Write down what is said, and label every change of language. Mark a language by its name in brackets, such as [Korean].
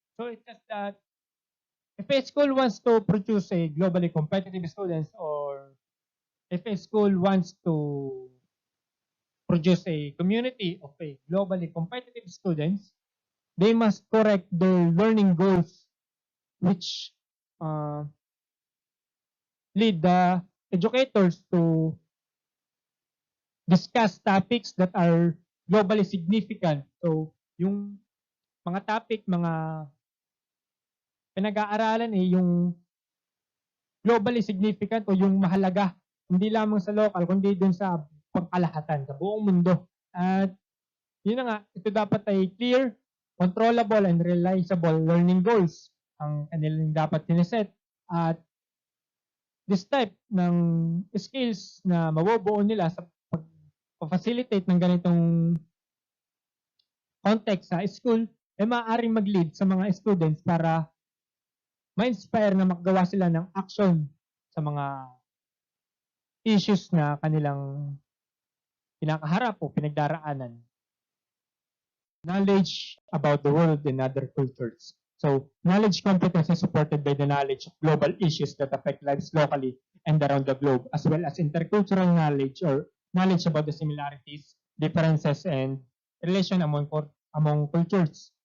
[English] So it's just that if a school wants to produce a globally competitive students, or if a school wants to produce a community of a globally competitive students, they must correct their learning goals, which uh, lead the educators to discuss topics that are globally significant. [Filipino] So, yung mga topic, mga pinag-aaralan yung globally significant o yung mahalaga, hindi lamang sa local, kundi dun sa pangkalahatan, sa buong mundo. At yun na nga, ito dapat ay [English] clear, controllable, and realizable learning goals [Filipino] ang kanilang dapat sineset. At [English] this type [Filipino] ng skills na mabubuo nila sa pag-facilitate ng ganitong context sa school, ay maaaring mag-lead sa mga students para ma-inspire na makagawa sila ng action sa mga issues na kanilang kinakaharap o pinagdaraanan. [English] Knowledge about the world and other cultures. So, knowledge competence is supported by the knowledge of global issues that affect lives locally and around the globe, as well as intercultural knowledge or knowledge about the similarities, differences, and relation among cultures.